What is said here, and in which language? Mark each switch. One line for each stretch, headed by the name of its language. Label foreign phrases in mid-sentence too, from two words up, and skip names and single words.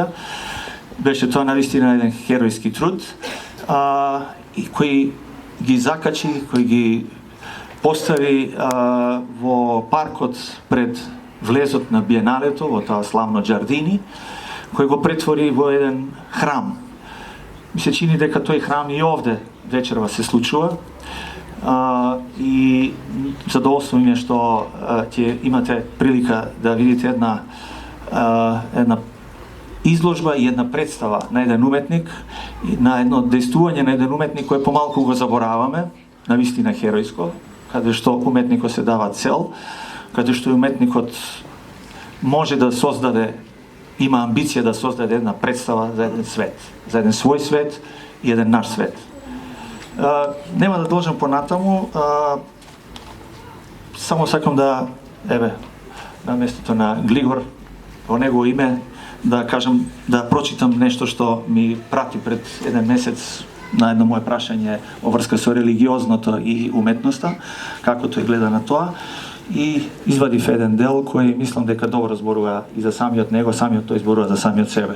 Macedonian: Беше тоа навистина еден херојски труд, и кој ги закачи, кој ги постави во паркот пред влезот на биеналето, во тоа славно џардини, кој го претвори во еден храм. Ми се чини дека тој храм и овде вечерва се случува. и задоволство ми е што имате прилика да видите една изложба и една претстава на еден уметник, на едно дејствување на еден уметник кое помалку го заборавamе, навистина херојско, каде што уметникот се дава цел, каде што уметникот може да создаде, има амбиција да создаде една представа за еден свет, за еден свој свет и еден наш свет. Нема да должам понатаму, само сакам да, на местото на Глигор, во негово име, да кажам, да прочитам нешто што ми прати пред еден месец на едно мое прашање во врска со религиозното и уметноста, како тој гледа на тоа, и извадив еден дел кој мислам дека добро зборува и за самиот него, самиот тој зборува за самиот себе.